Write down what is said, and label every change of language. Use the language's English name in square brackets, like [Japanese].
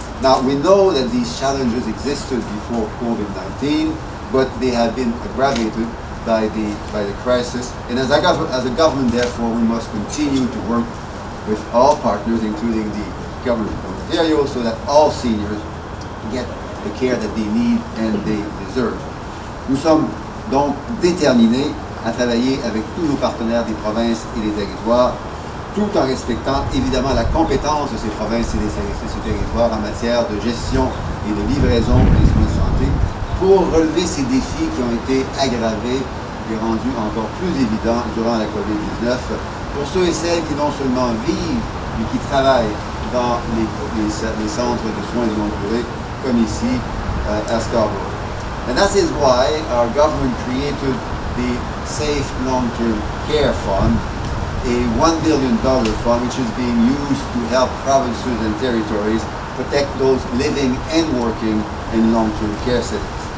[English] Now, we know that these challenges existed before COVID-19, but they have been aggravated by the crisis. And as a government, therefore, we must continue to work with all partners, including the Government of Ontario, so that all seniors get the care that they need and they deserve. [French] Nous sommes donc déterminés à travailler avec tous nos partenaires des provinces et des territoires, tout en respectant évidemment la compétence de ces provinces et de ces territoires en matière de gestion et de livraison des soins de santé, pour relever ces défis qui ont été aggravés et rendus encore plus évidents durant la COVID-19 pour ceux et celles qui non seulement vivent, mais qui travaillent dans les centres de soins de longue durée, comme ici à Scarborough. [English] And that is why our government created the Safe Long-Term Care Fund, a $1 billion fund which is being used to help provinces and territories protect those living and working in long-term care settings.